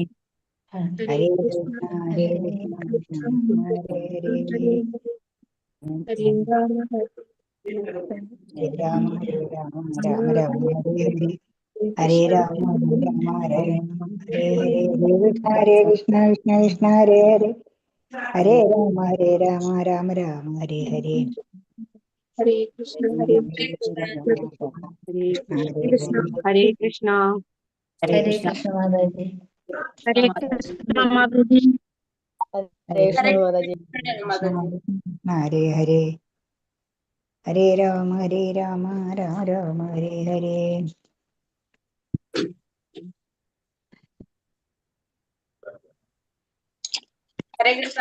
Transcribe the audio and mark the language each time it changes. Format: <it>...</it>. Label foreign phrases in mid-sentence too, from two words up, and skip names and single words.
<sa>ഹരേ കൃഷ്ണ ഹരേ കൃഷ്ണ കൃഷ്ണ കൃഷ്ണ ഹരേ ഹരേ ഹരേ രാമ രാമ രാമ ഹരേ ഹരേ ഹരേ രാമ ഹരേ രാമ ഹരേ ഹരേ ഹരേ കൃഷ്ണ കൃഷ്ണ കൃഷ്ണ ഹരേ ഹരേ ഹരേ രാമ രാമ ഹരേ ഹരേ ഹരേ കൃഷ്ണ ഹരേ കൃഷ്ണ ഹരേ കൃഷ്ണ ഹരേ ഹരേ കൃഷ്ണ കൃഷ്ണ മാതാജി. ഹരേ കൃഷ്ണ മാതാജി. ഹരേ കൃഷ്ണ മാതാജി. ഹരേ ഹരേ ഹരേ രാമ രാമ രാമ ഹരേ ഹരേ ഹരേ കൃഷ്ണ.</sa>